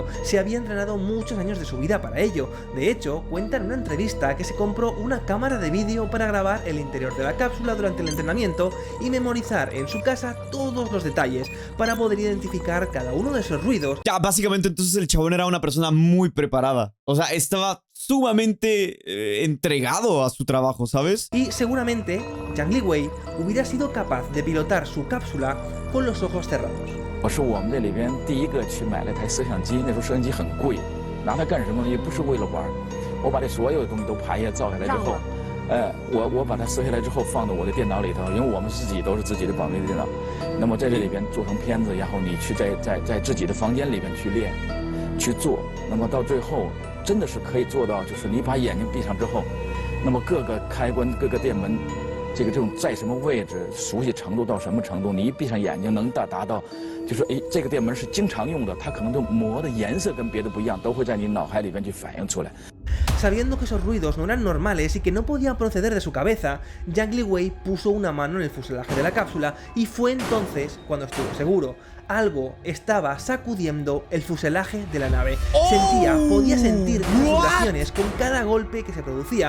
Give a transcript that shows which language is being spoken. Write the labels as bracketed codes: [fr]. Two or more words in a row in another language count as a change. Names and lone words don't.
[es] Se había entrenado muchos años de su vida para ello. De hecho, cuenta en una entrevista que se compró una cámara de vídeo para grabar el interior de la cápsula durante el entrenamiento y memorizar en su casa todos los detalles para poder identificar cada uno de esos ruidos. Ya, básicamente entonces el chabón era una persona muy preparada. O sea, estaba sumamente entregado a su trabajo, ¿sabes? Y seguramente Yang Liwei hubiera sido capaz de pilotar su cápsula con los ojos cerrados. [zh] 我是我们这里边第一个去买了台摄像机，那时候摄像机很贵，拿它干什么呢？也不是为了玩，我把这所有的东西都爬下造下来之后，我把它撕下来之后放到我的电脑里头，因为我们自己都是自己的保密的电脑，那么在这里边做成片子，然后你去在自己的房间里边去练，去做，那么到最后真的是可以做到，就是你把眼睛闭上之后，那么各个开关、各个电门。这种在什么位置，熟悉程度到什么程度？你一闭上眼睛能达到，就是这个电门是经常用的，它可能就磨的颜色跟别的不一样，都会在你脑海里边去反映出来。 [es] Sabiendo que esos ruidos no eran normales y que no podían proceder de su cabeza, Yang Liwei puso una mano en el fuselaje de la cápsula y fue entonces cuando estuvo seguro. Algo estaba sacudiendo el fuselaje de la nave. Podía sentir vibraciones con cada golpe que se producía.